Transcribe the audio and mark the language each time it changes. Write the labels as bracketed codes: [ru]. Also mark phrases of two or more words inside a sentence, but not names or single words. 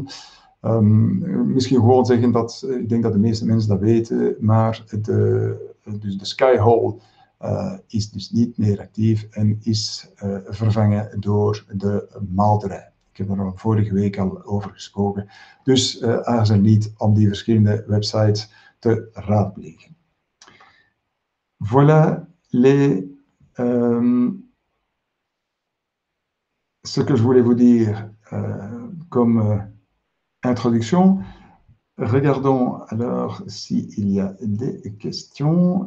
[nl] Misschien gewoon zeggen dat, ik denk dat de meeste mensen dat weten, maar dus de Skyhole is dus niet meer actief en is vervangen door de Maalderij. Ik heb er vorige week al over gesproken. Dus aarzel niet om die verschillende websites te raadplegen. [fr] Voilà ce que je voulais vous dire comme introduction. Regardons alors s'il y a des questions.